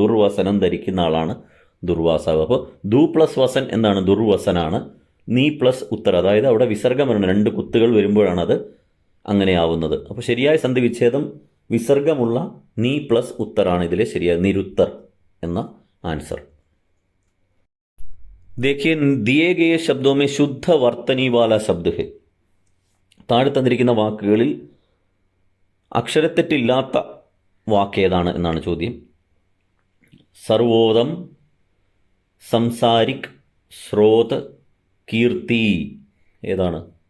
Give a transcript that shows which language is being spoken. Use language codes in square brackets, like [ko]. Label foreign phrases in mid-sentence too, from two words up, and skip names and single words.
[ml] ദുർവസനം ധരിക്കുന്ന ആളാണ് ദുർവാസാവ്. അപ്പോൾ ദു പ്ലസ് വസൻ എന്താണ്? ദുർവസനാണ്. നീ പ്ലസ് ഉത്തർ, അതായത് അവിടെ വിസർഗം വരണം, 2 കുത്തുകൾ വരുമ്പോഴാണ് അത് അങ്ങനെയാവുന്നത്. അപ്പോൾ ശരിയായ സന്ധി വിച്ഛേദം വിസർഗമുള്ള നീ പ്ലസ് ഉത്തറാണ് ഇതിലെ ശരിയായ നിരുത്തർ എന്ന ആൻസർ. [hi] देखिए दिए गए शब्दों में शुद्ध वर्तनी वाला शब्द है. [ml] താഴെ തന്നിരിക്കുന്ന വാക്കുകളിൽ അക്ഷരത്തെറ്റില്ലാത്ത വാക്ക് ഏതാണ് എന്നാണ് ചോദ്യം. സർവോദം, സംസാരിക്, ശ്രോത്, കീർത്തി ഏതാണ്?